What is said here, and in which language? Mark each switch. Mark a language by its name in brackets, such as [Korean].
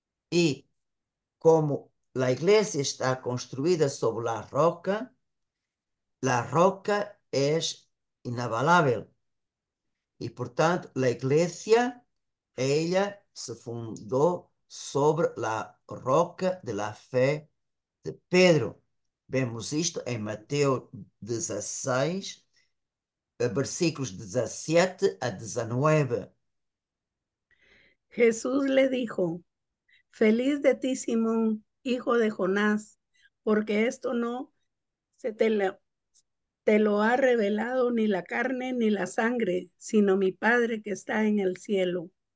[Spanish] Y como la iglesia está construida sobre la roca es inabalable. Y por tanto, la iglesia, ella se fundó sobre la roca de la fe de Pedro. [Portuguese] Vemos isto em Mateus 16, versículos 17 a 19. [Spanish] Jesús le dijo: Feliz de ti, Simón, hijo de Jonás, porque esto no se te lo ha revelado ni la carne ni la sangre, sino mi Padre que está en el cielo.